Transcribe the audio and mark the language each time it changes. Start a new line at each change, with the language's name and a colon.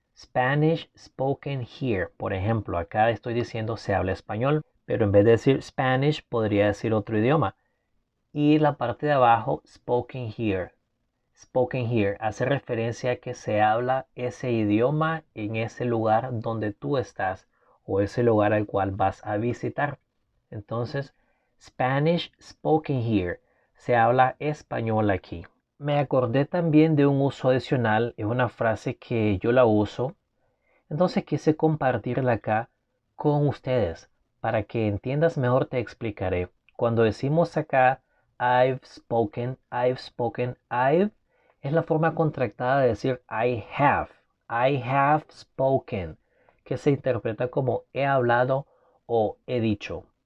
English: Spanish spoken here.
Spanish: Por ejemplo, acá estoy diciendo se habla español, pero en vez de decir Spanish podría decir otro idioma. Y la parte de abajo, spoken here.
English: Spoken here
Spanish: hace referencia a que se habla ese idioma en ese lugar donde tú estás o ese lugar al cual vas a visitar.
English: Entonces, Spanish spoken here.
Spanish: Se habla español aquí. Me acordé también de un uso adicional. Es una frase que yo la uso. Entonces quise compartirla acá con ustedes. Para que entiendas mejor te explicaré. Cuando decimos acá
English: I've spoken,
Spanish: I've es la forma contractada de decir
English: I have spoken,
Spanish: que se interpreta como he hablado o he dicho.